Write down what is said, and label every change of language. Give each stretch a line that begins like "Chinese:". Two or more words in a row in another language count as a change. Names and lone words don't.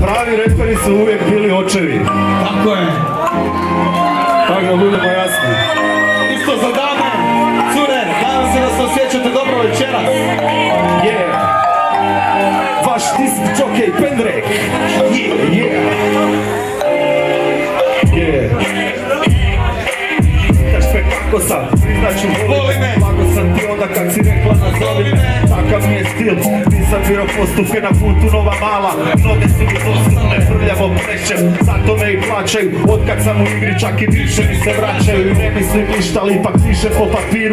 Croatian: pravi reperi su uvijek bili očevi. Tako je. Tako da budemo jasni. Isto za dame, cure, nadam se da se osjećate dobro večeras.
English: Yeah.
Croatian: Vaš
English: disk jockey
Croatian: Pendrek.
English: Yeah. Yeah.
Serbian: Pitaš me kako sam, priznaću voli me. Blago sam ti onda kad si rekla nazovi me. Takav mi je stil, nisam biro postupke na putu Nova Mala. Noge su mi dostupne, prljavo plešem, zato me i plaćaju. Otkad sam u igri čak i više mi se vraćaju. I ne mislim ništa, ali ipak piše po papiru.